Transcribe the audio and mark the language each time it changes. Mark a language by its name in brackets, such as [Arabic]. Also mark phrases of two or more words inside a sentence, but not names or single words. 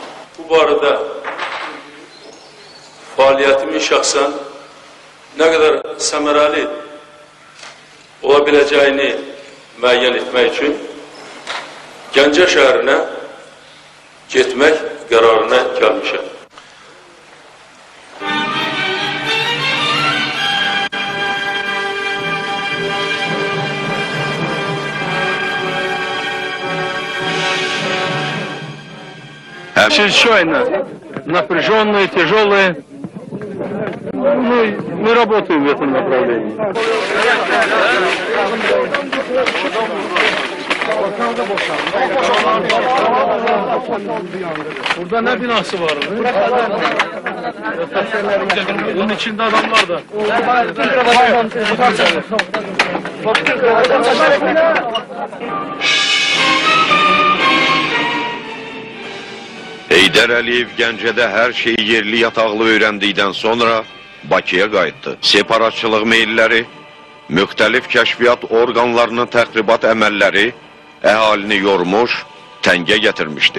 [Azerbaijani] Bu barədə fəaliyyətimin şəxsən nə qədər səmərəli ola biləcəyini müəyyən etmək üçün Gəncə şəhərinə getmək qərarına gəlmişəm. [Russian] Чрезвычайно напряженные, тяжелые. Мы работаем в этом направлении. [Turkish] Burada ne binası var? Bunun içinde adamlar da. [Azerbaijani] Heydər Əliyev Gəncədə hər şeyi yerli yataqlı öyrəndikdən sonra Bakıya qayıtdı. Separatçılıq meyilləri, müxtəlif kəşfiyyat orqanlarının təxribat əməlləri əhalini yormuş, təngə gətirmişdi.